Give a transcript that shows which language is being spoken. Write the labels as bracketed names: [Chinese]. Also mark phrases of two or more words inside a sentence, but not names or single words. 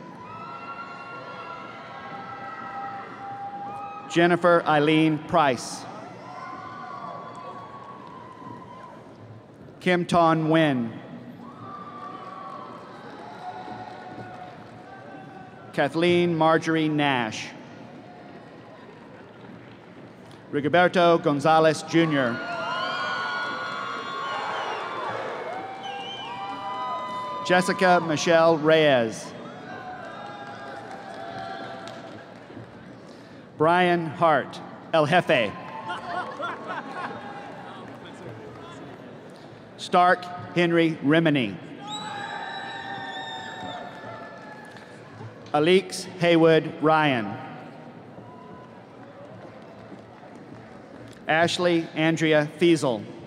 [English] Jennifer Eileen Price. Kim Ton Nguyen. Kathleen Marjorie Nash. Rigoberto Gonzalez Jr. Jessica Michelle Reyes. Brian Hart, El Jefe. Stark Henry Remini. Alix Haywood Ryan. Ashley Andrea Fiesel.